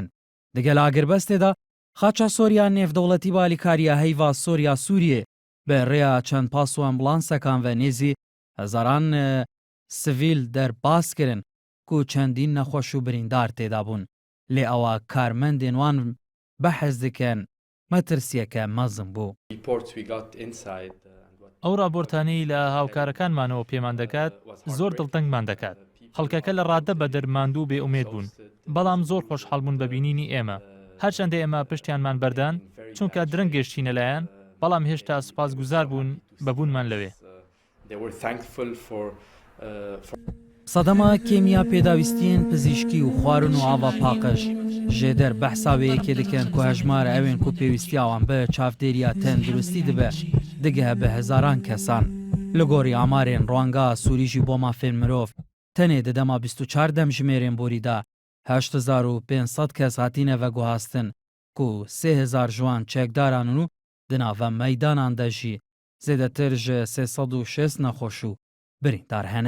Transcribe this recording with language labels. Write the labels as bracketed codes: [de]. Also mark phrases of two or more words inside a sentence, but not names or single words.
[ku] Di gel Agirbestê de xaça Sorya nêvdewletî bi alîkariya heyva Sorya Sûriyê bi rêya çend pas û ambulansekan ve nêzî hezaran sivîl derbas kirin ku çendîn nexweş û birîndar têda bûn. Lê ewa karmendên wan behez dikin metirsiyeke mezin bû. [ckb] ئەو راپۆرتانەی لە هاوکارەکانمانەوە پێمان دەکات زۆر دڵتەنگمان دەکات. خەڵکەکە لە ڕادە بە دەرماندوو بێ ئومێد بوون، بەڵام زۆر خۆشحاڵ بوون بە بینینی ئێمە. هەرچەندە ئێمە پشتیانمان بەردان چونکە درەنگ گەشتینە لایەن، بەڵام هێشتا سوپاسگوزار بوون بەبوونمان لەوێ. [ku] سەدەما کێمیا پێداویستیên pizîşkî û xwarin û ava paqij jê der behsa wêyekê dikin ku hejmara evên ku pêwîstiya wan bi çavdêriya tenduristî dibe digehe bi hezaran kesan. Li gorî amarên Rwanga Sûrî jî bo mafên mirov tenê di dema 24 dem jimêrên borî de 8500 kes hatîne veguhastin ku 3000 ji wan çekdaran û di nava meydanan de jî zêdetir ji 306 nexweş û birîndar hene.